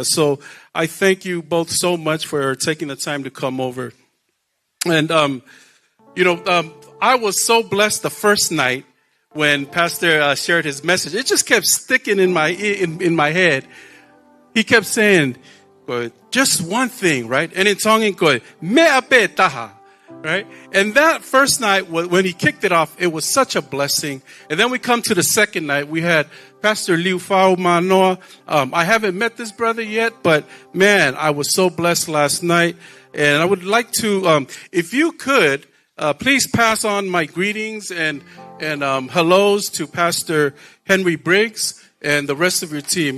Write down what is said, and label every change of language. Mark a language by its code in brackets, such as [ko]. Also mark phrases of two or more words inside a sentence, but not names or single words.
[en] So I thank you both so much for taking the time to come over. And, I was so blessed the first night when Pastor shared his message. It just kept sticking in my head. He kept saying, just one thing, right? And in Tongan, [to] me ape taha, [en] right? And that first night, when he kicked it off, it was such a blessing. And then we come to the second night. We had Pastor Liu Fao Manoa. I haven't met this brother yet, but man, I was so blessed last night. And I would like to, if you could, please pass on my greetings and hellos to Pastor Henry Briggs and the rest of your team.